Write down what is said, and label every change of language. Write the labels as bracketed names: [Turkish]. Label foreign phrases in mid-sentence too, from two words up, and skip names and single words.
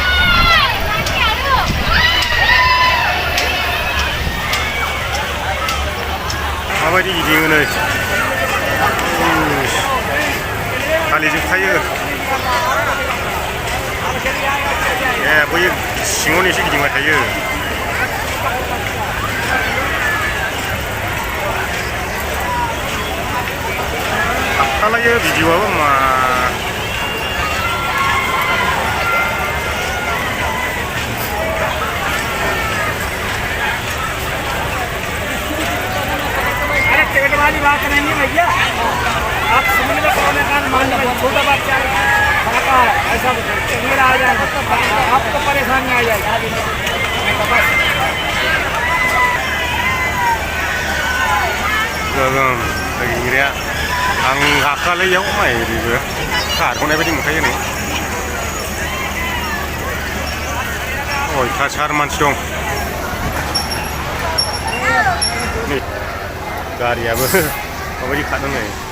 [Bodo] माबायदि गिदिङो नै फालिजोबखायो ए बै सिङावनो एसे गिदिंबाय थायो हाबखालायो भिडिअ'आबो मा [Hindi] वाली बात नहीं है भैया आप समझ में कौन है कान मान लीजिए छोटा बच्चा है ऐसा मेरा आ जाएगा आपको परेशानी आ जाएगी [Bodo] गोगोम गिदिंग्राया आं गाखोआलै इयाव माइरिबो खारख'नाय बायदि मोनखायो नै अयथासार मानसि दं नै गारियाबो माबायदि खारदों नै